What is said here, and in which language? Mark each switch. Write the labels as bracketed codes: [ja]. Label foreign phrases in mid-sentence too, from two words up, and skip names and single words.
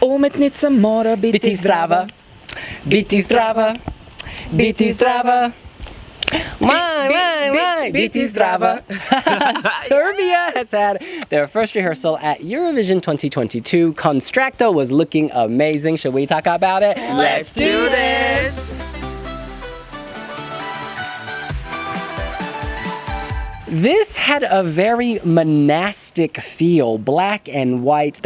[sl] umetnica mora biti zdrava. Biti zdrava. Biti zdrava. Biti zdrava. [en] Serbia has had their first rehearsal at Eurovision 2022. Konstrakta was looking amazing. Should we talk about it? Let's do this! This had a very monastic feel, black and white.